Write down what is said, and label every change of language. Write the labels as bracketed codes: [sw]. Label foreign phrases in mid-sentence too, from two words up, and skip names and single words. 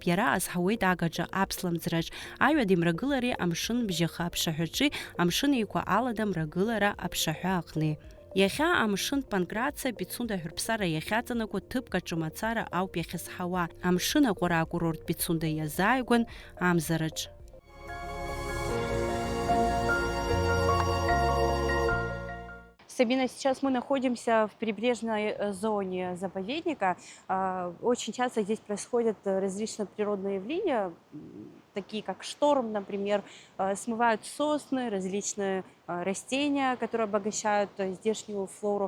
[ab] Иара азҳауеит агаҿа аԥслымӡраҿ. Аҩада имрагылари амшын бжьаха аԥшаҳәаҿи амшын еиқәа алада мрагылара аԥшаҳәа аҟни. Иахьа амшын Панкраци Пицунда аҳәырԥсарра иахьаҵанакуа ҭыԥк аҿы мацара ауп иахьазҳауа. Амшын аҟәара акурорт Пицунда иазааигәан амзараҿ. [ru] Сабина, сейчас мы находимся в прибрежной зоне заповедника. Очень часто здесь происходят различные природные явления, такие как шторм, например, смывают сосны, различные растения, которые обогащают здешнюю флору.